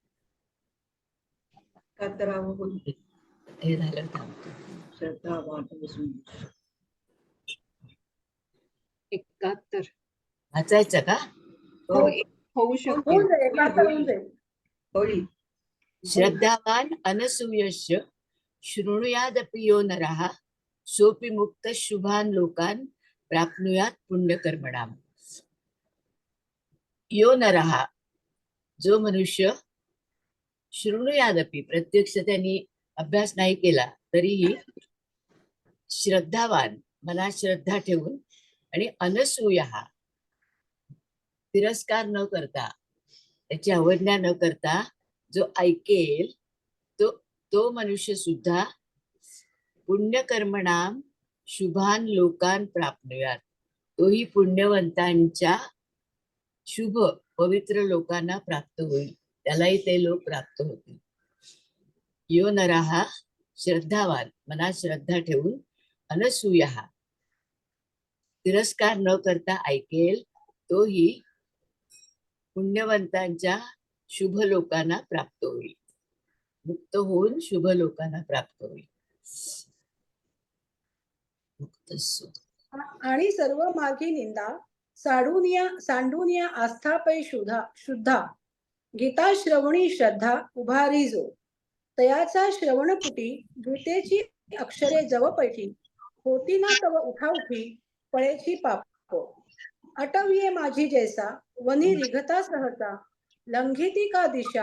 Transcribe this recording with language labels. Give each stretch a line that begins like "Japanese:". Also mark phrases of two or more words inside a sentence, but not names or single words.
Marathi: हे झालं थांबतो. 71 वाचायचं का? हो, होऊ शकते. होऊन जाईल, एकाहत्तर होऊन जाईल.
Sanskrit: श्रद्धावान अनसूयश्च शृणुयादपि यो नरः सोपि मुक्त शुभान लोकान प्राप्नुयात पुण्यकर्मणाम. यो नरः
Marathi: जो मनुष्य शृणुयादपि प्रत्यक्ष त्यांनी अभ्यास नाही केला तरीही श्रद्धावान मनात श्रद्धा ठेवून आणि अनसूयः तिरस्कार न करता त्याची अवज्ञा न करता जो ऐकेल तो मनुष्य सुद्धा
Sanskrit: पुण्यकर्मणाम शुभान लोकान प्राप्नुयात.
Marathi: तोही पुण्यवंतांच्या शुभ पवित्र लोकांना प्राप्त होईल, त्यालाही ते लोक प्राप्त होतील.
Sanskrit: यो नरः
Marathi: श्रद्धावान मनात श्रद्धा ठेवून अनसूयः तिरस्कार न करता ऐकेल तोही पुण्यवंतांच्या शुभ लोकांना प्राप्त होईल, मुक्त होऊन शुभ लोकांना प्राप्त होईल. आणि सर्व मार्गी निंदा सांडूनिया आस्थापै शुद्धा गीता श्रवणी श्रद्धा उभारी जो तयाचा श्रवणपुटी गीतेची अक्षरे जव पैठी होती ना तव उठा उठी पळेची पाप अटविये माझी जैसा वनी रिघता सहसा लंघिती का दिशा